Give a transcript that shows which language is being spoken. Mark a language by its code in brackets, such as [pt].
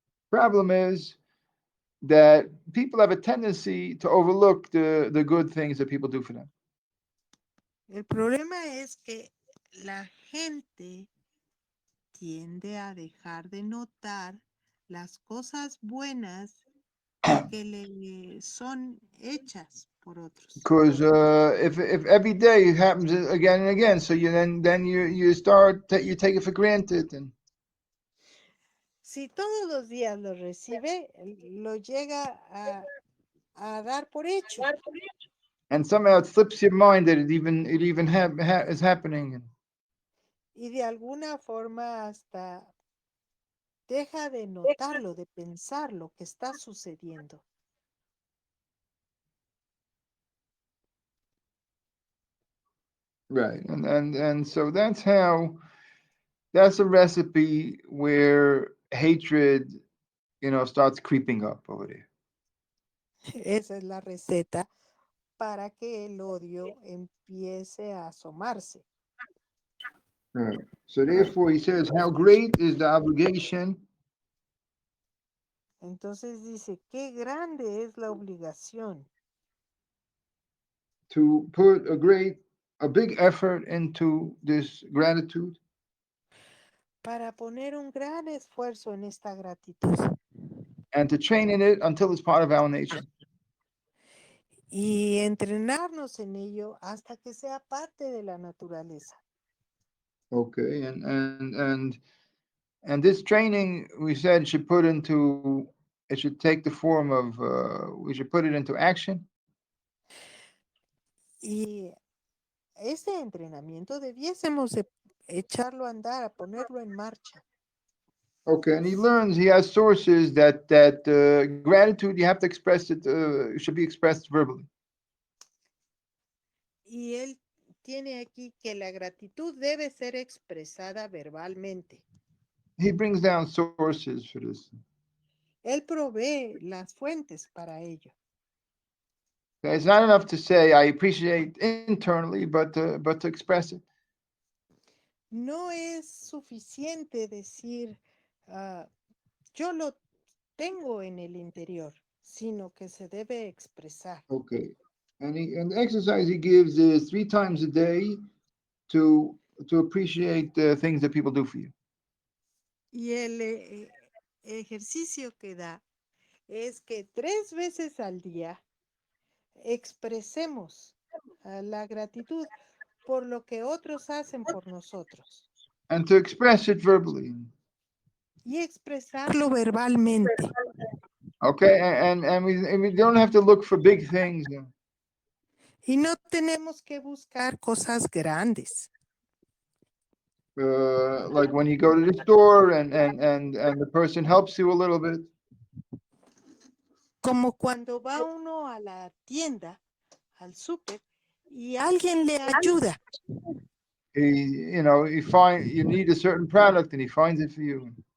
[en] Problem is that people have a tendency to overlook the good things that people do for them. [es] El problema es que la gente tiende a dejar de notar las cosas buenas que le son hechas por otros. [en] Because if every day it happens again and again, so then you start you take it for granted, and [es] Si todos los días lo recibe, lo llega a dar por hecho. [en] and somehow it slips your mind that it even is happening. [es] Y de alguna forma hasta deja de notarlo, de pensar lo que está sucediendo. [en] Right, and so that's a recipe where hatred, starts creeping up over there. [es] Esa es la receta para que el odio empiece a asomarse. [en] Right. So therefore, he says, "How great is the obligation [es] Entonces dice, qué grande es la obligación [en] to put a big effort into this gratitude [es] para poner un gran esfuerzo en esta gratitud [en] and to train in it until it's part of our nature." [es] y entrenarnos en ello hasta que sea parte de la naturaleza. [en] Okay, and this training we said should take the form of we should put it into action. [es] Y ese entrenamiento debiésemos echarlo a andar, a ponerlo en marcha. [en] Okay, and he has sources that gratitude, you have to express it, should be expressed verbally. [es] Y él tiene aquí que la gratitud debe ser expresada verbalmente. [en] He brings down sources for this. [es] Él provee las fuentes para ello. [en] Okay, it's not enough to say I appreciate internally, but to express it. [es] No es suficiente decir yo lo tengo en el interior, sino que se debe expresar. [en] Okay, and the exercise he gives is 3 times a day to appreciate the things that people do for you. [es] Y el ejercicio que da es que 3 veces al día expresemos la gratitud por lo que otros hacen por nosotros. [en] And to express it verbally. [es] Y expresarlo verbalmente. [en] Okay, and we don't have to look for big things. [es] Y no tenemos que buscar cosas grandes. [en] Like when you go to the store and the person helps you a little bit. [es] Como cuando va uno a la tienda, al súper, y alguien le ayuda. [en] You need a certain product and he finds it for you.